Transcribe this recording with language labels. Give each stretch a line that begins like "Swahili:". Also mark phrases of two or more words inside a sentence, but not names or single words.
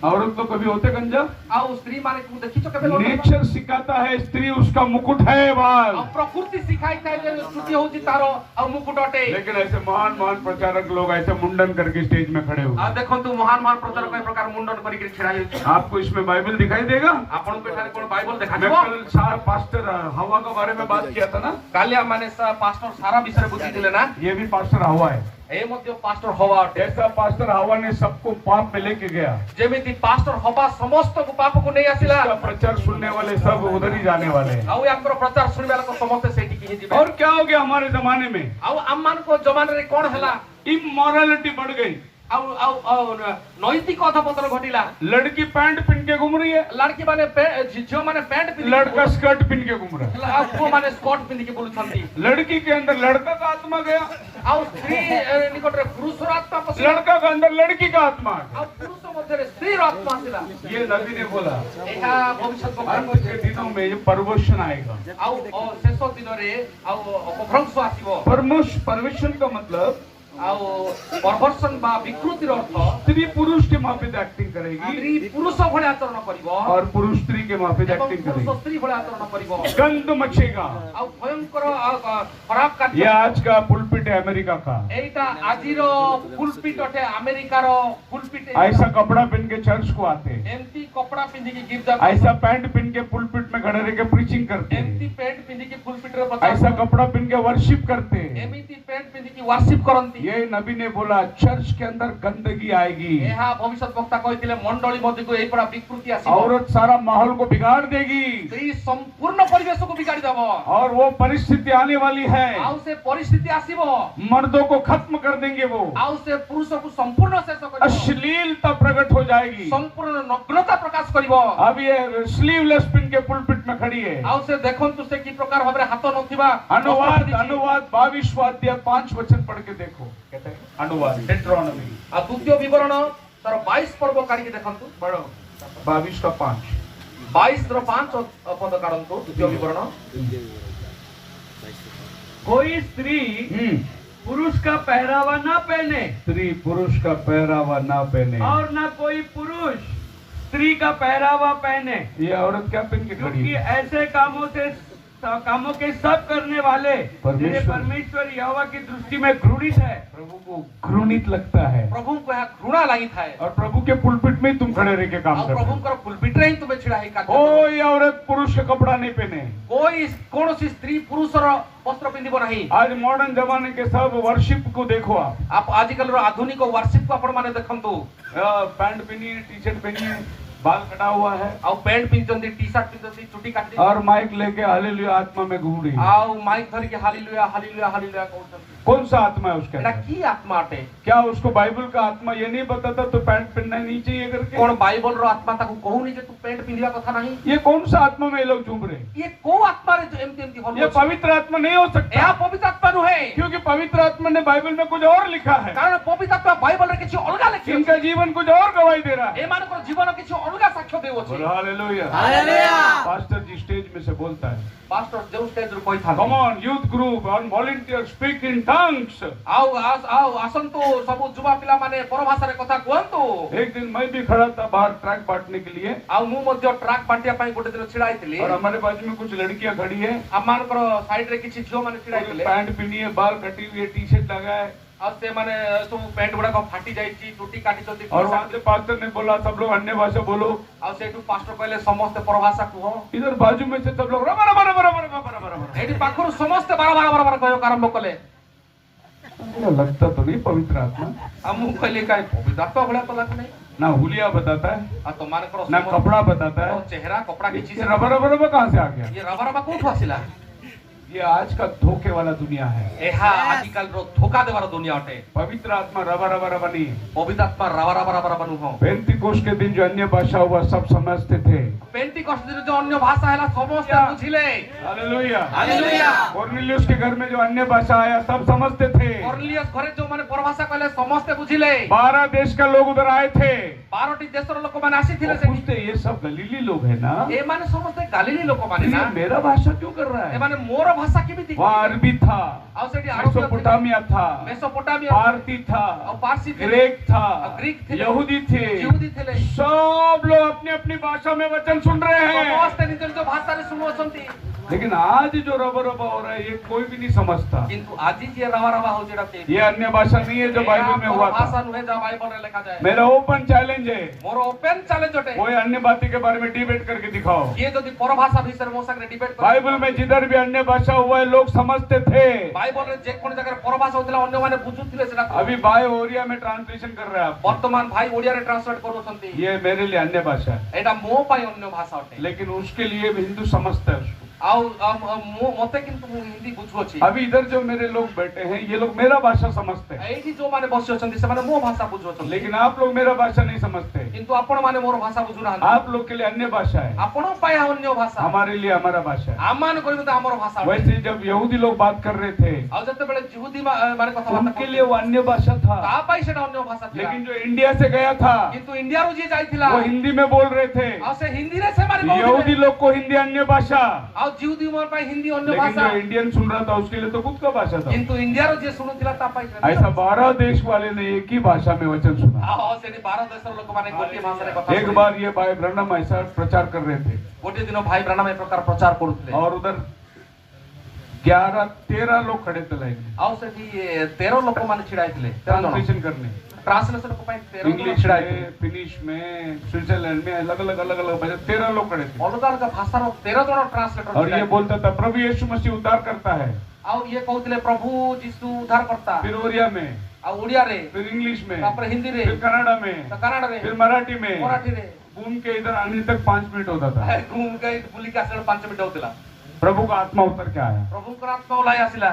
Hindi: औरत लोग कभी होते गंजा?
Odia: ଆଉ ସ୍ତ୍ରୀ ମାନେ ଦେଖିଛ କେବେ ଲଣ୍ଡା ହେବା?
Hindi: नेचर सिखाता है स्त्री उसका मुकुट है बाल।
Odia: ଆଉ ପ୍ରକୃତି ଶିଖାଇଥାଏ ଯେ ଚୁଟି ହଉଛି ତାର ଆଉ ମୁକୁଟ ଅଟେ।
Hindi: लेकिन ऐसे महान महान प्रचारक लोग ऐसे मुंडन करके स्टेज में खड़े हुए।
Odia: ଆଉ ଦେଖନ୍ତୁ ମହାନ ମହାନ ପ୍ରଚାରକ ଏ ପ୍ରକାର ମୁଣ୍ଡନ କରିକି ଛିଡ଼ା ହେଇଛି।
Hindi: आपको इसमें बाइबल दिखाई देगा?
Odia: ଆପଣଙ୍କୁ ଏଠାରେ କଣ ବାଇବଲ
Hindi: मैं
Odia: ଦେଖାଯିବ?
Hindi: कल पास्टर हवा के बारे में बात किया था ना,
Odia: କାଲି ଆମମାନେ ପାଷ୍ଟର ସାରା ବିଷୟରେ ବୁଝିଥିଲେ ନା?
Hindi: ये भी पास्टर हवा है।
Odia: ଏ ମଧ୍ୟ ପାଷ୍ଟର ହବା ଅଟେ।
Hindi: ऐसा पास्टर हवा ने सबको पाप में लेके गया,
Odia: ଯେମିତି ପାଷ୍ଟର ହବା ସମସ୍ତଙ୍କୁ ପାପକୁ ନେଇ ଆସିଲା।
Hindi: इसका प्रचार सुनने वाले सब उधर ही जाने वाले हैं।
Odia: ଆଉ ୟାଙ୍କର ପ୍ରଚାର ଶୁଣିବା ଲୋକ ସମସ୍ତେ ସେଇଠିକି ହିଁ ଯିବେ।
Hindi: और क्या हो गया हमारे जमाने में?
Odia: ଆଉ ଆମମାନଙ୍କ ଜମାନାରେ କଣ ହେଲା?
Hindi: इमोरालिटी बढ़ गई।
Odia: ଆଉ ଆଉ ଆଉ ନୈତିକ ଅଧପତନ ଘଟିଲା।
Hindi: लड़की पैंट पहन के घूम रही है,
Odia: ଲड़की ମାନେ ଝିଅ ମାନେ ପ୍ୟାଣ୍ଟ ପିନ୍ଧି
Hindi: लड़का स्कर्ट पहन के घूम रहा है।
Odia: ଆଉ ପୁଅ ମାନେ ସ୍କର୍ଟ ପିନ୍ଧିକି ବୁଲୁଛନ୍ତି।
Hindi: लड़की के अंदर लड़का का आत्मा गया,
Odia: ଆଉ ସ୍ତ୍ରୀ ନିକଟରେ ପୁରୁଷର ଆତ୍ମା ପଶିଲା।
Hindi: लड़का का अंदर लड़की का आत्मा आ गया।
Odia: ଆଉ ପୁରୁଷ ମଧ୍ୟରେ ସ୍ତ୍ରୀର ଆତ୍ମା ଆସିଲା।
Hindi: ये नबी ने बोला
Odia: ଏହା ଭବିଷ୍ୟତ
Hindi: अंत के दिनों में ये परवर्षण आएगा।
Odia: ଆଉ ଶେଷ ଦିନରେ ଆଉ ଅପଭ୍ରଂଶ ଆସିବ।
Hindi: परवर्षण का मतलब
Odia: ଆଉ ପରଭର୍ସନ ବା ବିକୃତିର ଅର୍ଥ
Hindi: स्त्री पुरुष के माफिक एक्टिंग करेगी
Odia: ସ୍ତ୍ରୀ ପୁରୁଷ ଭଳି ଆଚରଣ କରିବ
Hindi: और पुरुष स्त्री के माफिक
Odia: ଏବଂ
Hindi: एक्टिंग
Odia: ପୁରୁଷ
Hindi: करेगी।
Odia: ସ୍ତ୍ରୀ ଭଳି ଆଚରଣ କରିବ।
Hindi: गंध मचेगा।
Odia: ଆଉ ଭୟଙ୍କର ଖରାପ କାର୍ଯ୍ୟ।
Hindi: ये आज का पुलपिट है अमेरिका का।
Odia: ଏଇଟା ଆଜିର ପୁଲପିଟ ଅଟେ ଆମେରିକାର ପୁଲପିଟ।
Hindi: ऐसा कपड़ा पहन के चर्च को आते हैं,
Odia: ଏମିତି କପଡ଼ା ପିନ୍ଧିକି ଗିର୍ଜା
Hindi: ऐसा पैंट पहन के पुलपिट में खड़े रह के प्रीचिंग करते
Odia: ଏମିତି
Hindi: हैं,
Odia: ପ୍ୟାଣ୍ଟ ପିନ୍ଧିକି ପୁଲପିଟରେ
Hindi: ऐसा कपड़ा पहन के वर्शिप करते हैं।
Odia: ଏମିତି ପ୍ୟାଣ୍ଟ ପିନ୍ଧିକି ଯେମିତିକି ୱାର୍ସିପ କରନ୍ତି।
Hindi: ये नबी ने बोला चर्च के अंदर गंदगी आएगी,
Odia: ଏହା ଭବିଷ୍ୟତ ବକ୍ତା କହିଥିଲେ ମଣ୍ଡଳୀ ମଧ୍ୟକୁ ଏଇ ପରା ବିକୃତି ଆସିବ।
Hindi: औरत सारा माहौल को बिगाड़ देगी
Odia: ସେଇ ସମ୍ପୂର୍ଣ୍ଣ ପରିବେଶକୁ ବିଗାଡ଼ି ଦେବ।
Hindi: और वो परिस्थिति आने वाली है,
Odia: ଆଉ ସେ ପରିସ୍ଥିତି ଆସିବ।
Hindi: मर्दों को खत्म कर देंगे वो,
Odia: ଆଉ ସେ ପୁରୁଷକୁ ସମ୍ପୂର୍ଣ୍ଣ ଶେଷ କରିବ।
Hindi: अश्लीलता प्रकट हो जाएगी।
Odia: ସମ୍ପୂର୍ଣ୍ଣ ନଗ୍ନତା ପ୍ରକାଶ କରିବ।
Hindi: अब ये स्लीवलेस पिन के पुलपिट में खड़ी है।
Odia: ଆଉ ସେ ଦେଖନ୍ତୁ ସେ କି ପ୍ରକାର ଭାବରେ ହାତ ନଥିବା
Hindi: अनुवाद 22वां अध्याय 5 वचन पढ़ के देखो। कहते हैं अनुवाद डेट्रोनॉमी
Odia: ଆଉ ଦ୍ୱିତୀୟ ବିବରଣ ତାର 22 ପର୍ବ କାଢିକି ଦେଖନ୍ତୁ।
Hindi: पढ़ो 22 का 5।
Odia: 22 ର 5 ପଦ କାଢନ୍ତୁ। ଦ୍ୱିତୀୟ ବିବରଣ।
Hindi: कोई स्त्री पुरुष का पहरावा ना पहने स्त्री पुरुष का पहरावा ना पहने, और ना कोई पुरुष स्त्री का पहरावा पहने, ये औरत क्या पहन के खड़ी क्योंकि है? ऐसे कामों के सब करने वाले जिन्हें परमेश्वर- परमेश्वर यहोवा की दृष्टि में घृणित है। प्रभु को घृणित लगता है,
Odia: ପ୍ରଭୁଙ୍କୁ ଏହା ଘୃଣା ଲାଗିଥାଏ।
Hindi: और प्रभु के पुलपिट में ही तुम खड़े रह के काम
Odia: ଆଉ
Hindi: करते हो।
Odia: ପ୍ରଭୁଙ୍କର ପୁଲପିଟରେ ହିଁ ତୁମେ ଛିଡା ହେଇ କାର୍ଯ୍ୟ କର।
Hindi: कोई औरत पुरुष का कपड़ा नहीं पहने।
Odia: କୌଣସି ସ୍ତ୍ରୀ ପୁରୁଷର ବସ୍ତ୍ର ପିନ୍ଧିବ ନାହିଁ।
Hindi: आज मॉडर्न जमाने के सब वर्शिप को देखो आप,
Odia: ଆଜିକାଲିର ଆଧୁନିକ ୱାର୍ସିପକୁ ଆପଣମାନେ ଦେଖନ୍ତୁ।
Hindi: पैंट पहनिए, टी शर्ट पहनिए, बाल कटा हुआ है
Odia: ଆଉ ପ୍ୟାଣ୍ଟ ପିନ୍ଧୁଛନ୍ତି, ଟି ସାର୍ଟ ପିନ୍ଧୁଛନ୍ତି, ଚୁଟି କାଟି
Hindi: और माइक लेके हालेलुया आत्मा में घूम रही है।
Odia: ଆଉ ମାଇକ୍ ଧରିକି ହାଲିଲୁୟା ହାଲିଲୁୟା ହାଲିଲୁୟା କହୁଛନ୍ତି।
Hindi: कौन सा आत्मा है उसके
Odia: ଏଟା
Hindi: अंदर?
Odia: କି ଆତ୍ମା ଅଟେ?
Hindi: क्या उसको बाइबल का आत्मा ये नहीं बताता तो पैंट पहनना नहीं चाहिए करके?
Odia: କଣ ବାଇବଲର ଆତ୍ମା ତାକୁ କହୁନି ଯେ ତୁ ପ୍ୟାଣ୍ଟ ପିନ୍ଧିବା କଥା ନାହିଁ?
Hindi: ये कौन सा आत्मा में ये लोग झूम रहे हैं?
Odia: ଇଏ କୋଉ ଆତ୍ମାରେ ଏମିତି ଏମିତି
Hindi: ये
Odia: ହଲୁଛି?
Hindi: पवित्र आत्मा नहीं हो सकता,
Odia: ଏହା ପବିତ୍ର ଆତ୍ମା ନୁହେଁ।
Hindi: क्योंकि पवित्र आत्मा ने बाइबल में कुछ और लिखा है,
Odia: କାରଣ ପବିତ୍ର ଆତ୍ମା ବାଇବଲରେ କିଛି ଅଲଗା ଲେଖିଛି।
Hindi: इनका जीवन कुछ और गवाही दे रहा है।
Odia: ଏମାନଙ୍କର ଜୀବନ କିଛି ଅଲଗା ସାକ୍ଷ୍ୟ ଦେଉଅଛି।
Hindi: बोलो हालेलुया। पास्टर जी स्टेज में से बोलता है,
Odia: ପାଷ୍ଟର ଯେଉଁ ଷ୍ଟେଜରୁ କହିଥାନ୍ତି,
English: come on youth group on volunteer speak in tongues.
Odia: ଆଉ ଆସନ୍ତୁ ସବୁ ଯୁବା ପିଲାମାନେ ପରଭାଷାରେ କଥା କୁହନ୍ତୁ।
Hindi: एक दिन मैं भी खड़ा था बाहर ट्रैक बांटने के लिए,
Odia: ଆଉ ମୁଁ ମଧ୍ୟ ଟ୍ରାକ୍ ବାଣ୍ଟିବା ପାଇଁ ଗୋଟେ ଦିନ ଛିଡା ହେଇଥିଲି।
Hindi: और हमारे बाजू में कुछ लड़कियां खड़ी है,
Odia: ଆମମାନଙ୍କର ସାଇଡରେ କିଛି ଝିଅମାନେ ଛିଡା ହେଇଥିଲେ।
Hindi: पैंट पहनी है, बाल कटी हुई है, टी शर्ट लगा है,
Odia: ଆଉ ସେମାନେ ସବୁ ପ୍ୟାଣ୍ଟ ଗୁଡାକ ଫାଟି ଯାଇଛି, ଚୁଟି କାଟିଛନ୍ତି।
Hindi: और वहां से पास्टर ने बोला सब लोग अन्य भाषा बोलो।
Odia: ଆଉ ସେଇଠୁ ପାଷ୍ଟର କହିଲେ ସମସ୍ତେ ପରଭାଷା କୁହ।
Hindi: इधर बाजू में से सब लोग रबर रबर रबर रबर रबर रबर रबर।
Odia: ଏଇଠି ପାଖରୁ ସମସ୍ତେ ବାରବାର ବାରବାର କହିବାକୁ ଆରମ୍ଭ କଲେ।
Hindi: मुझे लगता तो नहीं पवित्र आत्मा,
Odia: ଆଉ ମୁଁ କହିଲି କାଇଁ ପବିତ୍ର ଆତ୍ମା ଭଳିଆ ତ ଲାଗୁନାହିଁ।
Hindi: ना हुलिया बताता है,
Odia: ଆଉ ତମାନଙ୍କର
Hindi: ना कपड़ा बताता है,
Odia: ଚେହେରା କପଡା କିଛି
Hindi: ये रबर रबर रबर कहाँ से आ गया?
Odia: ଇଏ ରବା ରବା କୋଉଠୁ ଆସିଲା?
Hindi: ये आज का धोखे वाला दुनिया है।
Odia: ଏହା ଆଜିକାଲିର ଧୋକା ଦେବାର ଦୁନିଆ ଅଟେ।
Hindi: पवित्र आत्मा रबर रबर रबर नहीं है।
Odia: ପବିତ୍ର ଆତ୍ମା ରବା ରବା ରବା ରବା ନୁହଁ।
Hindi: पेंतिकोस्त के दिन जो अन्य भाषा हुआ सब समझते थे।
Odia: ପେଣ୍ଟିକଷ୍ଟ ଦିନ ଯୋଉ ଅନ୍ୟ ଭାଷା ହେଲା ସମସ୍ତେ ବୁଝିଲେ।
Hindi: हालेलुया।
Odia: ହାଲେଲୁୟା।
Hindi: कोर्नेलियुस के घर में जो अन्य भाषा आया सब समझते थे।
Odia: କର୍ନେଲିୟସ ଘରେ ଯୋଉମାନେ ପରଭାଷା କହିଲେ ସମସ୍ତେ ବୁଝିଲେ।
Hindi: 12 देश का लोग उधर आए थे।
Odia: 12ଟି ଦେଶର ଲୋକମାନେ ଆସିଥିଲେ
Hindi: वो
Odia: ସେଠି।
Hindi: पूछते ये सब गलीली लोग है ना,
Odia: ଏମାନେ ସମସ୍ତେ ଗାଲିଲି ଲୋକମାନେ
Hindi: ये
Odia: ନା।
Hindi: मेरा भाषा क्यों कर रहा है?
Odia: ଏମାନେ ମୋର ଭାଷା କେମିତି?
Hindi: वहाँ अरबी था,
Odia: ଆଉ ସେଠି ଆରବ ଥିଲା,
Hindi: मेसोपोटामिया था,
Odia: ମେସୋପୋଟାମିଆ,
Hindi: पारती था,
Odia: ଆଉ ପାର୍ସି ଥିଲେ,
Hindi: ग्रीक था, ग्रीक थे, यहूदी थे,
Odia: यहूदी ଥିଲେ।
Hindi: सब लोग अपनी अपनी भाषा में वचन सुन रहे हैं।
Odia: ସମସ୍ତେ ନିଜ ନିଜ ଭାଷାରେ ଶୁଣୁଅଛନ୍ତି।
Hindi: लेकिन आज जो रबर रबा हो रहा है ये कोई भी नहीं समझता।
Odia: କିନ୍ତୁ ଆଜି ଯିଏ ରବା ରବା ହଉଛି ଏଟା କେହି
Hindi: ये अन्य भाषा नहीं है जो बाइबल में हुआ
Odia: ଭାଷା
Hindi: था।
Odia: ନୁହେଁ ଯାହା ବାଇବଲରେ ଲେଖାଯାଏ।
Hindi: मेरा
English: open challenge
Hindi: है,
Odia: ମୋର
English: open challenge
Odia: ଅଟେ।
Hindi: कोई अन्य बातें के बारे में डिबेट करके दिखाओ।
Odia: କିଏ ଯଦି ପରଭାଷା ବିଷୟରେ ମୋ ସାଙ୍ଗରେ ଡିବେଟ୍ କରିବ,
Hindi: बाइबल में जिधर भी अन्य भाषा हुआ है लोग समझते थे।
Odia: ବାଇବଲରେ ଯେକୌଣସି ଜାଗାରେ ପରଭାଷା ହଉଥିଲା ଅନ୍ୟମାନେ ବୁଝୁଥିଲେ ସେଟା।
Hindi: अभी भाई ओरिया में ट्रांसलेशन कर रहे हैं आप,
Odia: ବର୍ତ୍ତମାନ ଭାଇ ଓଡିଆରେ ଟ୍ରାନ୍ସଲେଟ କରୁଛନ୍ତି।
Hindi: ये मेरे लिए अन्य भाषा है,
Odia: ଏଇଟା ମୋ ପାଇଁ ଅନ୍ୟ ଭାଷା ଅଟେ।
Hindi: लेकिन उसके लिए भी हिंदू समझता है उसको।
Odia: ଆଉ ମତେ କିନ୍ତୁ ମୁଁ ହିନ୍ଦୀ ବୁଝୁଅଛି।
Hindi: अभी इधर जो मेरे लोग बैठे हैं ये लोग मेरा भाषा समझते हैं,
Odia: ଏଇଠି ଯୋଉମାନେ ବସି ଅଛନ୍ତି ସେମାନେ ମୋ ଭାଷା ବୁଝୁଅଛନ୍ତି।
Hindi: लेकिन आप लोग मेरा भाषा नहीं समझते।
Odia: କିନ୍ତୁ ଆପଣମାନେ ମୋର ଭାଷା ବୁଝୁନାହାନ୍ତି।
Hindi: आप लोग के लिए अन्य भाषा है,
Odia: ଆପଣଙ୍କ ପାଇଁ ଅନ୍ୟ ଭାଷା,
Hindi: हमारे लिए हमारा भाषा है।
Odia: ଆମମାନେ କହିବୁ ତ ଆମର ଭାଷା ଅଟେ।
Hindi: वैसे जब यहूदी लोग बात कर रहे थे
Odia: ଆଉ ଯେତେବେଳେ ଯିହୁଦୀ ମାନେ କଥାବାର୍ତ୍ତା
Hindi: उनके लिए वो अन्य भाषा था,
Odia: ତା ପାଇଁ ସେଟା ଅନ୍ୟ ଭାଷା ଥିଲା।
Hindi: लेकिन जो इंडिया से गया था
Odia: କିନ୍ତୁ ଇଣ୍ଡିଆରୁ ଯିଏ ଯାଇଥିଲା
Hindi: वो हिंदी में बोल रहे थे।
Odia: ଆଉ ସେ ହିନ୍ଦୀରେ ସେମାନେ
Hindi: यहूदी
Odia: କହୁଥିଲେ।
Hindi: लोग को हिंदी अन्य भाषा,
Odia: ଆଉ ଯିହୁଦୀ ମାନଙ୍କ ପାଇଁ ହିନ୍ଦୀ ଅନ୍ୟ
Hindi: लेकिन
Odia: ଭାଷା।
Hindi: जो इंडियन सुन रहा था उसके लिए तो खुद का भाषा था।
Odia: କିନ୍ତୁ ଇଣ୍ଡିଆର ଯିଏ ଶୁଣୁଥିଲା ତା ପାଇଁ
Hindi: ऐसा 12 देश वाले ने एक ही भाषा में वचन सुना।
Odia: ଆଉ ସେଠି 12 ଦେଶର ଲୋକମାନେ ଗୋଟିଏ ଭାଷାରେ କଥା
Hindi: एक बार ये भाई ब्रह्म ऐसा प्रचार कर रहे थे
Odia: ଗୋଟିଏ ଦିନ ଭାଇ ବ୍ରାହ୍ମଣ ଏ ପ୍ରକାର ପ୍ରଚାର କରୁଥିଲେ।
Hindi: और उधर 11-13 लोग खड़े थे लाइन में
Odia: ଆଉ ସେଠି 13 ଲୋକମାନେ ଛିଡା ହେଇଥିଲେ। 13 ଜଣ
Hindi: ट्रांसलेशन करने,
Odia: ଟ୍ରାନ୍ସଲେସନ ପାଇଁ 13 ଜଣ
Hindi: इंग्लिश
Odia: ଛିଡା ହେଇଥିଲେ।
Hindi: में, फिनिश में, स्विट्जरलैंड में अलग अलग भाषा 13 लोग खड़े थे।
Odia: ଅଲଗା ଅଲଗା ଭାଷାର 13 ଜଣ ଟ୍ରାନ୍ସଲେଟର
Hindi: और
Odia: ଛିଡା
Hindi: ये
Odia: ହେଇଥିଲେ।
Hindi: बोलता था प्रभु यीशु मसीह उद्धार करता है।
Odia: ଆଉ ଇଏ କହୁଥିଲେ ପ୍ରଭୁ ଯୀଶୁ ଉଦ୍ଧାର କରତା
Hindi: फिर ओरिया में,
Odia: ଆଉ ଓଡ଼ିଆରେ
Hindi: फिर इंग्लिश में,
Odia: ତାପରେ ହିନ୍ଦୀରେ
Hindi: फिर कन्नड़ा में,
Odia: ତ କାନାଡାରେ
Hindi: फिर मराठी में।
Odia: ମରାଠୀରେ
Hindi: घूम के इधर आने तक 5 मिनट होता था।
Odia: ଘୁମ ଗାଇ ବୁଲିକି ଆସିଲା 5 ମିନିଟ୍ ହଉଥିଲା
Hindi: प्रभु का आत्मा उतर के आया।
Odia: ପ୍ରଭୁଙ୍କର ଆତ୍ମା ଓହ୍ଲାଇ ଆସିଲା